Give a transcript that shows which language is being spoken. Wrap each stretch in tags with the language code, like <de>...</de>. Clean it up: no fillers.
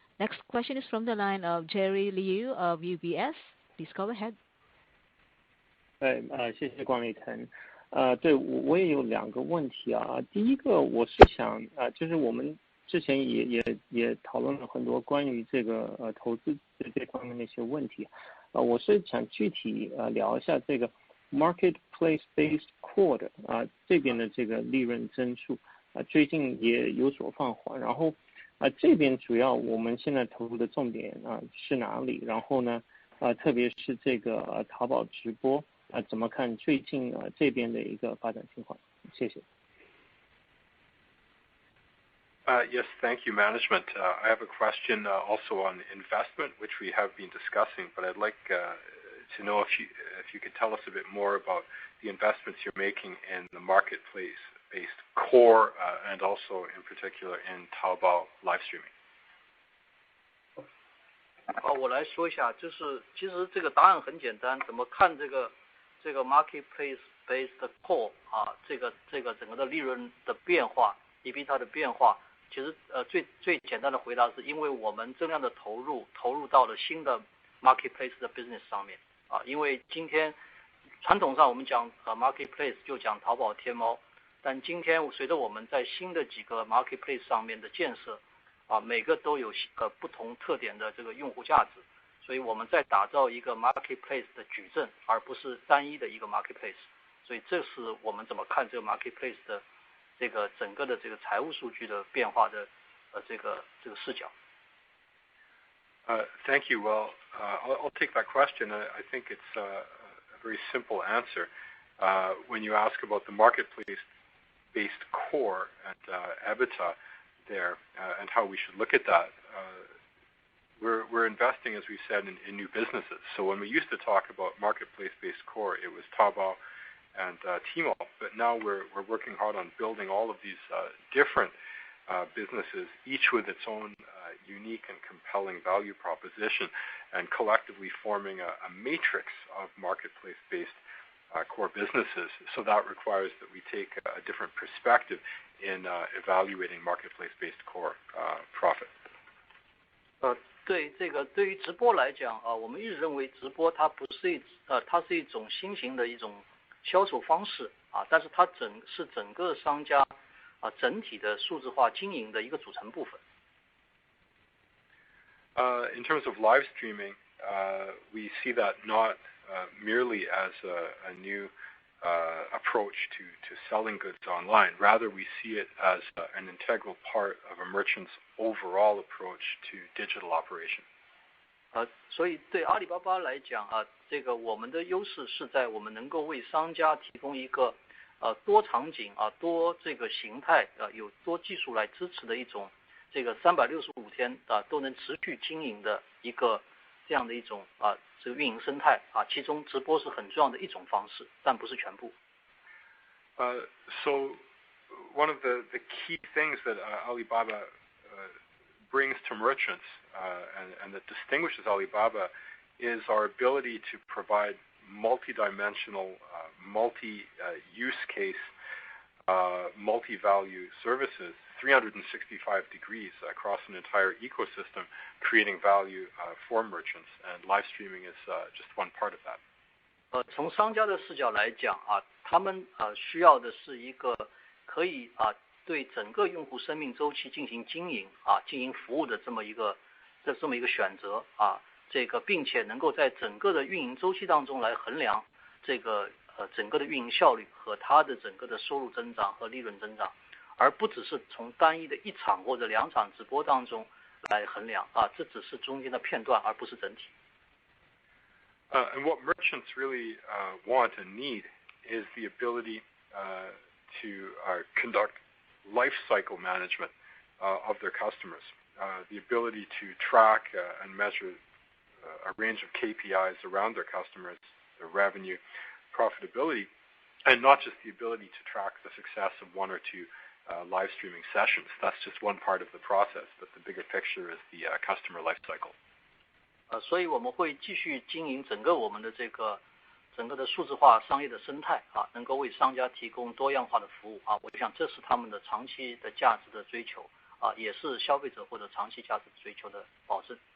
<en>Next question is from the line of Jerry Liu of UBS. Please go ahead.</en> <zh>谢谢管理层。对，我也有两个问题第一个我是想就是我们之前也讨论了很多关于这个投资这方面的一些问题我是想具体聊一下这个 marketplace based core 这边的这个利润增速最近也有所放缓，然后这边主要我们现在投入的重点是哪里？然后呢特别是这个淘宝直播怎么看最近这边的一个发展情况？谢谢。</zh> <en>Yes, thank you, management. I have a question also on investment, which we have been discussing, but I'd like to know if you could tell us a bit more about the investments you're making in the marketplace-based core and also in particular in Taobao live streaming.</en> <zh>我来说一下，就是其实这个答案很简单，怎么看这个 marketplace based core 这个整个的利润的变化 ，EBITDA 的变化，其实最简单的回答是因为我们增量的投入到了新的 marketplace 的 business 上面因为今天传统上我们讲marketplace 就讲淘宝、天猫，但今天随着我们在新的几个 marketplace 上面的建设每个都有不同特点的这个用户价值，所以我们在打造一个 marketplace 的矩阵，而不是单一的一个 marketplace。所以这是我们怎么看这个 marketplace 的这个整个的这个财务数据的变化的这个视角。</zh> <en>Thank you. Well, I'll take that question. I think it's a very simple answer. When you ask about the marketplace-based core and EBITDA there and how we should look at that, we're investing, as we said, in new businesses. So when we used to talk about marketplace-based core, it was Taobao and Tmall, but now we're working hard on building all of these different businesses, each with its own unique and compelling value proposition, and collectively forming a matrix of marketplace-based core businesses. So that requires that we take a different perspective in evaluating marketplace-based core profit.</en> <zh>对于直播来讲我们一直认为直播它它是一种新型的一种销售方式但是它是整个商家整体的数字化经营的一个组成部分。</zh> <en>In terms of live streaming, we see that not merely as a new approach to selling goods online. Rather, we see it as an integral part of a merchant's overall approach to digital operation.</en> <zh>所以对阿里巴巴来讲这个我们的优势是在我们能够为商家提供一个多场景多这个形态有多技术来支持的一种这个365天都能持续经营的一个这样的一种这个运营生态其中直播是很重要的一种方式，但不是全部。</zh> <en>So one of the key things that Alibaba brings to merchants and that distinguishes Alibaba is our ability to provide multi-dimensional, multi-use case, multi-value services 365 degrees across an entire ecosystem, creating value for merchants, and live streaming is just one part of that.</en> <zh>从商家的视角来讲他们需要的是一个可以对整个用户生命周期进行经营进行服务的这么一个选择这个并且能够在整个的运营周期当中来衡量这个整个的运营效率和它的整个的收入增长和利润增长，而不只是从单一的一场或者两场直播当中来衡量这只是中间的片段而不是整体。</zh> <en>And what merchants really want and need is the ability to conduct life cycle management of their customers, the ability to track and measure a range of KPIs around their customers, their revenue, profitability, and not just the ability to track the success of one or two live streaming sessions. That's just one part of the process, but the bigger picture is the customer life cycle.</en> <zh>所以我们会继续经营整个我们的这个整个的数字化商业的生态能够为商家提供多样化的服务我想这是他们的长期的价值的追求也是消费者或者长期价值追求的保证。</zh>